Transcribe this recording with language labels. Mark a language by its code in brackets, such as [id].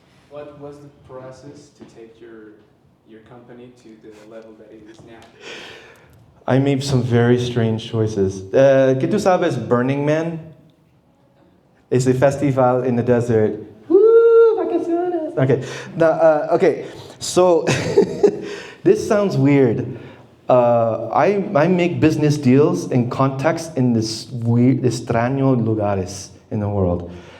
[en] What was the process to take your company to the level that it is now? I made some very strange choices. [es] ¿Qué tú sabes, Burning Man? [en] It's a festival in the desert. Woo, vacaciones. Okay. Now, okay. So this sounds weird. I make business deals in context in this weird, [es] extraño lugares [en] in the world.